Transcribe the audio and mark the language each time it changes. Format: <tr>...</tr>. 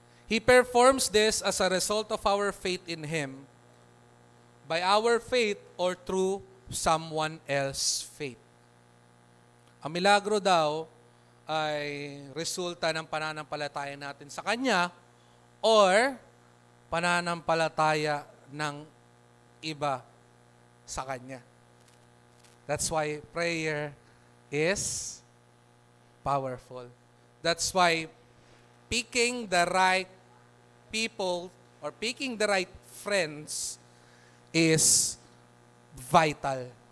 <en>He performs this as a result of our faith in Him, by our faith or through someone else's faith.</en> <tl>Ang milagro daw ay resulta ng pananampalataya natin sa Kanya or pananampalataya ng iba sa Kanya.</tl> <en>That's why prayer is powerful. That's why picking the right people or picking the right friends is vital.</en>